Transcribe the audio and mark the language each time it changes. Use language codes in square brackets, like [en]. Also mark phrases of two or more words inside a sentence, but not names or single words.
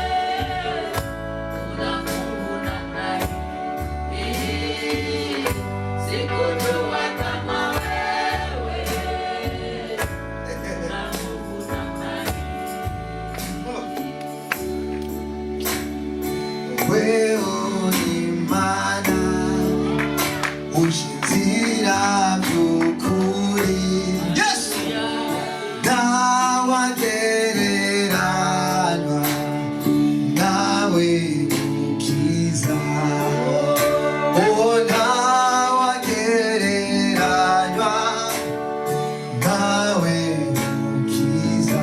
[sw] Una nguvu namna hii. Sikujua kama wewe. Una nguvu namna hii. [rw] Wewe ni mana ushinzira byukuri. Yes! Nawagereranywa nawe mukiza. Oh, nawagereranywa nawe mukiza.